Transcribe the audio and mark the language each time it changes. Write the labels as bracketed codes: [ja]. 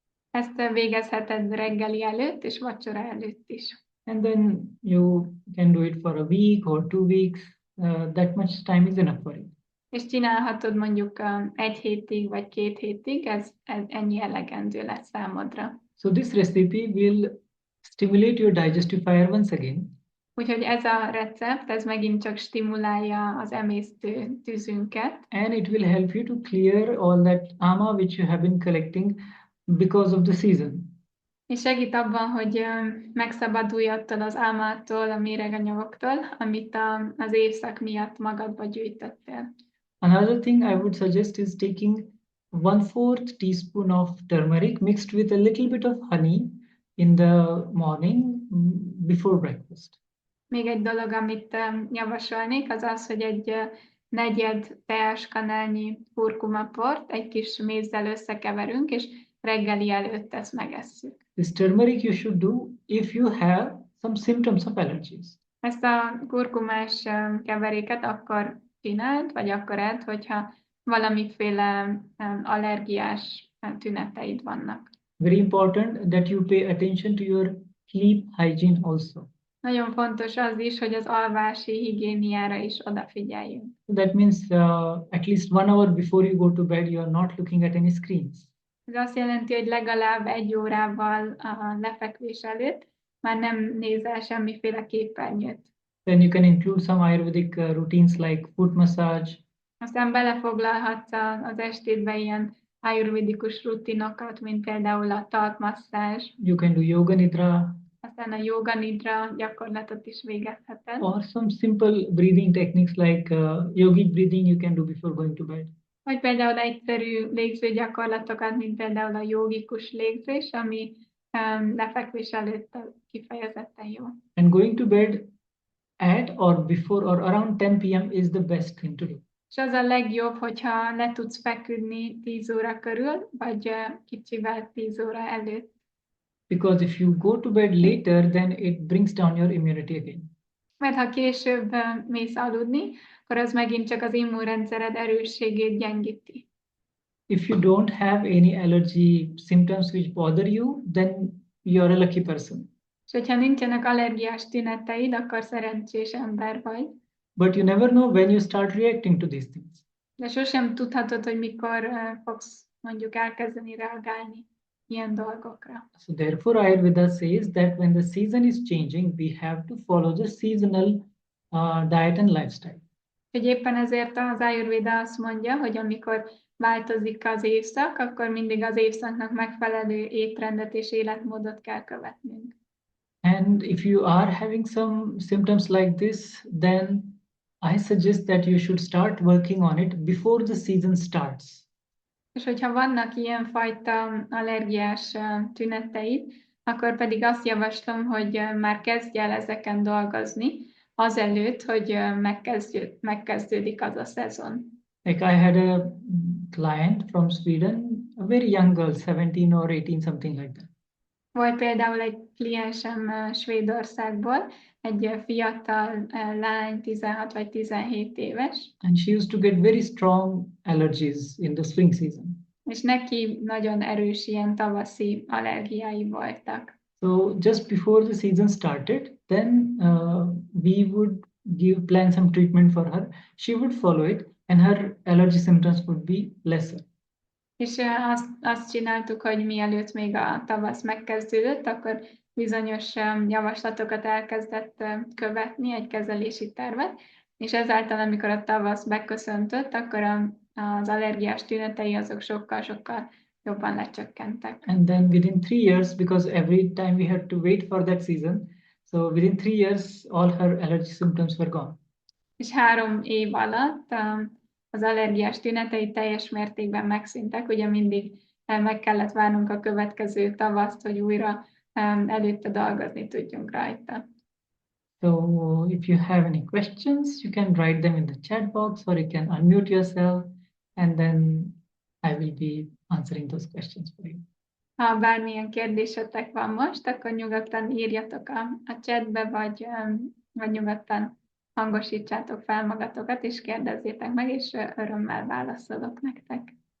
[hu] Ezt végezheted reggeli előtt és vacsora előtt is. [en] And then you can do it for a week or 2 weeks. That much time is enough for you. [hu] És csinálhatod mondjuk 1 hétig vagy 2 hétig, ez ennyi elegendő lesz számodra. [en] So this recipe will stimulate your digestive fire once again. [hu] Úgyhogy ez a recept, ez megint csak stimulálja az emésztő tüzünket. [en] And it will help you to clear all that ama which you have been collecting because of the season. [hu] És segít abban, hogy megszabadulj attól az álmától, a méreganyagoktól, amit az évszak miatt magadba gyűjtöttél. [en] Another thing I would suggest is taking 1/4 teaspoon of turmeric mixed with a little bit of honey in the morning before breakfast. [hu] Még egy dolog, amit javasolnék, az az, hogy egy negyed teáskanálnyi kurkumaport egy kis mézzel összekeverünk, és reggeli előtt ezt megesszük. [en] This turmeric you should do if you have some symptoms of allergies. [hu] Ezt a kurkumás keveréket akkor csináld, vagy akkor edd, hogyha valamiféle allergiás tüneteid vannak. [en] Very important that you pay attention to your sleep hygiene also. [hu] Nagyon fontos az is, hogy az alvási higiéniára is odafigyeljünk. [en] So that means at least 1 hour before you go to bed, you are not looking at any screens. [hu] Ez azt jelenti, hogy legalább 1 órával a lefekvés előtt már nem nézel semmiféle képernyőt. [en] Then you can include some Ayurvedic routines like foot massage. [hu] Aztán belefoglalhatsz az estédbe ilyen ájurvédikus rutinokat, mint például a talpmasszázs. [en] You can do yoga nidra. [hu] Aztán a yoga nidra gyakorlatot is végezheted. [en] Or some simple breathing techniques like yogic breathing you can do before going to bed. [hu] Vagy például egyszerű légzőgyakorlatokat, mint például a jogikus légzés, ami lefekvés előtt kifejezetten jó. [en] And going to bed at or before or around 10 p.m. is the best thing to do. [hu] És az a legjobb, hogyha le tudsz feküdni 10 óra körül, vagy kicsivel 10 óra előtt. [en] Because if you go to bed later, then it brings down your immunity again. [hu] Mert ha később mész aludni, akkor az megint csak az immunrendszered erősségét gyengíti. [en] If you don't have any allergy symptoms which bother you, then you're a lucky person. [hu] És hogyha nincsenek allergiás tüneteid, akkor szerencsés ember vagy. [en] But you never know when you start reacting to these things. [hu] De sosem tudhatod, hogy mikor fogsz mondjuk elkezdeni reagálni ilyen dolgokra. [en] So therefore Ayurveda says that when the season is changing, we have to follow the seasonal diet and lifestyle. [hu] Hogy éppen ezért az Ájurvéda azt mondja, hogy amikor változik az évszak, akkor mindig az évszaknak megfelelő étrendet és életmódot kell követnünk. [en] And if you are having some symptoms like this, then I suggest that you should start working on it before the season starts. [hu] És hogyha vannak ilyenfajta allergiás tüneteid, akkor pedig azt javaslom, hogy már kezdj el ezeken dolgozni, azelőtt, hogy megkezdődik az a szezon. [en] Like I had a client from Sweden, a very young girl, 17 or 18, something like that. [hu] Volt például egy kliensem Svédországból, egy fiatal lány, 16 vagy 17 éves. [en] And she used to get very strong allergies in the spring season. [hu] És neki nagyon erős ilyen tavaszi allergiái voltak. [en] So just before the season started, then we would plan some treatment for her. She would follow it and her allergy symptoms would be lesser. [hu] És azt csináltuk, hogy mielőtt még a tavasz megkezdődött, akkor bizonyos javaslatokat elkezdett követni, egy kezelési tervet, és ezáltal, amikor a tavasz beköszöntött, akkor az allergiás tünetei azok sokkal-sokkal jobban lecsökkentek. [en] And then within 3 years, because every time we had to wait for that season, so within 3 years, all her allergy symptoms were gone. [hu] És 3 év alatt az allergiás tünetei teljes mértékben megszűntek, ugye mindig meg kellett várnunk a következő tavaszt, hogy újra előtte dolgozni tudjunk rajta. [en] So if you have any questions, you can write them in the chat box or you can unmute yourself and then I will be answering those questions for you. [hu] Ha bármilyen kérdésetek van most, akkor nyugodtan írjatok a chatbe, vagy nyugodtan hangosítsátok fel magatokat, és kérdezzétek meg, és örömmel válaszolok nektek.